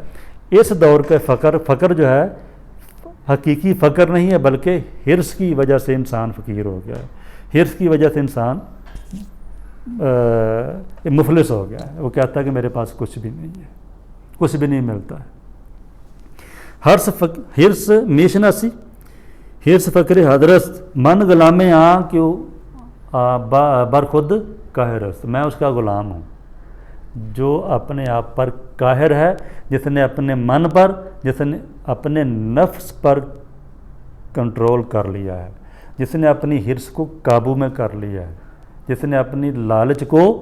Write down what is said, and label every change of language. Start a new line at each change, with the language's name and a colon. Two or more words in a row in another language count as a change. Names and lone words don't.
Urdu: اس دور پہ فقر جو ہے حقیقی فقر نہیں ہے، بلکہ حرص کی وجہ سے انسان فقیر ہو گیا ہے، حرص کی وجہ سے انسان مفلس ہو گیا ہے، وہ کہتا ہے کہ میرے پاس کچھ بھی نہیں ہے، کچھ بھی نہیں ملتا ہے۔
Persian: حرص میشناسی، حرص فقر حضرت، من غلام آں کیوں بر خود قاہر است،
Urdu: میں اس کا غلام ہوں جو اپنے آپ پر قاہر ہے، جس نے اپنے من پر، جس نے اپنے نفس پر کنٹرول کر لیا ہے، جس نے اپنی حرص کو قابو میں کر لیا ہے، جس نے اپنی لالچ کو